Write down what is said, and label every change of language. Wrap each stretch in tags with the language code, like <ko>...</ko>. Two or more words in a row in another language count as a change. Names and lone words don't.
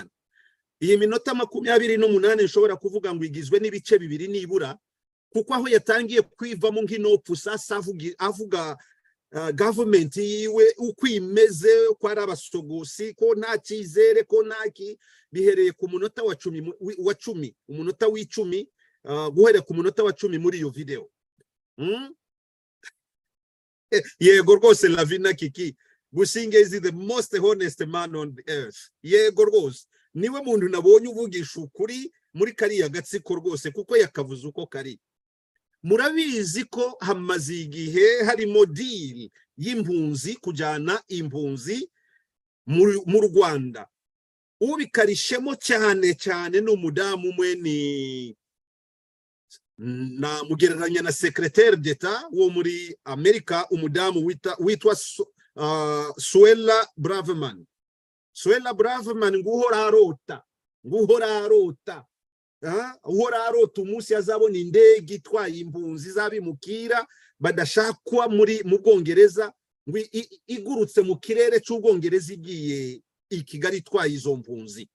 <rw>Iyi minota 28 nshobora kuvuga ngo igizwe n'ibice bibiri nibura, kuko aho yatangiye kwivamo nk'inopfu sasa avuga government yiwe ukwimeze ko ari abasogosi, ko nta cyizere, ko ntaki. Bihereye ku munota wa 10 umunota w'10 guhere ku munota wa 10 muri iyo video. Yego rwose</rw> <en>Lavina Kiki, Busingye is the most honest man on the earth.</en> <rw>Yego rwose niwe muntu nabonye uvugisha ukuri muri kariya gatsiko rwose, kuko yakavuze uko kari. Murabizi ko hamaze igihe harimo deal y'impunzi, kujyana impunzi mu Rwanda. Ubikarishemo cyane n'umudamu umwe ni na mugereranya na</rw> <fr>secrétaire d'État</fr> <rw>wo muri Amerika, umudamu witwa Suella Braverman. Suella Braverman nguhora arota uhora arota umunsi azabona indege itwaye impunzi zabimukira badashakwa mu Bwongereza, ngo igurutse mu kirere cy'Ubwongereza igiye i Kigali itwaye izo mpunzi.</rw>